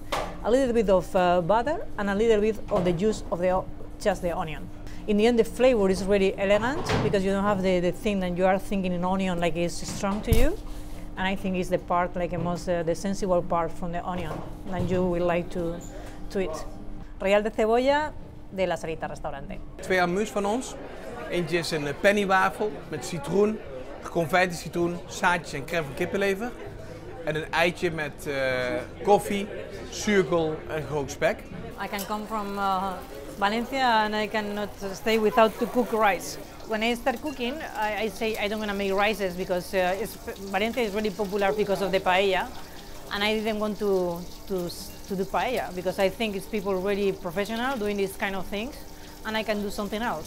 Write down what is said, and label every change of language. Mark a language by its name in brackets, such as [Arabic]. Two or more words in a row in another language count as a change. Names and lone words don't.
[English] A little bit of butter and a little bit of the juice of just the onion. In the end, the flavor is really elegant because you don't have the thing that you are thinking in onion like it's strong to you. And I think it's the part, like the sensible part from the onion that you will like to eat. [Spanish] Royale de cebolla de La Salita restaurante. [Dutch] 2 amus van ons. Eentje is een pennywafel met citroen, geconfijte citroen, zaadjes en crème van kippenlever. En een eitje met koffie, zuurkool en gehoopt spek. [English] I can come from Valencia and I cannot stay without to cook rice. When I start cooking, I say I don't want to make rices because Valencia is really popular because of the paella, and I didn't want to do paella because I think it's people really professional doing these kind of things, and I can do something else.